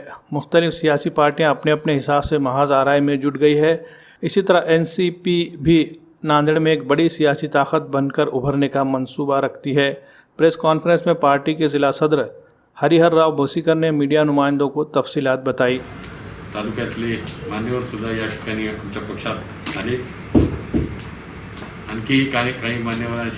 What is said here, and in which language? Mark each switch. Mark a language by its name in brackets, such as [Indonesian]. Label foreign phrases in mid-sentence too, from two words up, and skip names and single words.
[Urdu] مختلف سیاسی پارٹیاں اپنے اپنے حساب سے محاذ آرائی میں جٹ گئی ہے۔ اسی طرح NCP بھی ناندیڑ میں ایک بڑی سیاسی طاقت بن کر ابھرنے کا منصوبہ رکھتی ہے۔ [English] press conference [Urdu] میں پارٹی کے ضلع صدر ہریہر راؤ بھوسیکر نے میڈیا نمائندوں کو تفصیلات بتائی۔ [Marathi] तालुक्यातले मान्यवर सुद्धा या ठिकाणी आमच्या पक्षात आले। आणखी काही मान्यवरांशी